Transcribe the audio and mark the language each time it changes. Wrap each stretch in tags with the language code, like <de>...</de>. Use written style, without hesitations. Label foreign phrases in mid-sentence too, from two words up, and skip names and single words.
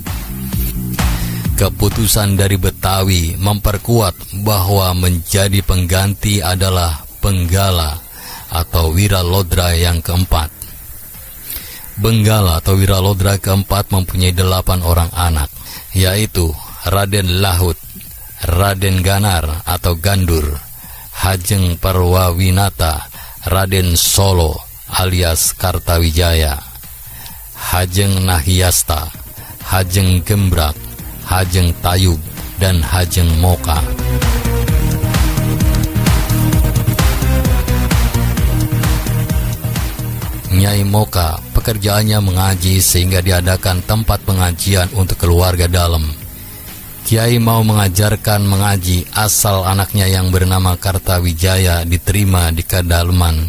<id>Keputusan dari Betawi memperkuat bahwa menjadi pengganti adalah Benggala atau Wiralodra yang keempat. Benggala atau Wiralodra keempat mempunyai 8 orang anak, yaitu Raden Lahut, Raden Ganar atau Gandur, Hajeng Parwawinata, Raden Solo alias Kartawijaya, Hajeng Nahyasta, Hajeng Gembrak, Hajeng Tayub, dan Hajeng Moka. Nyai Moka pekerjaannya mengaji sehingga diadakan tempat pengajian untuk keluarga dalam. Kiai mau mengajarkan mengaji asal anaknya yang bernama Kartawijaya diterima di kedalaman.</id>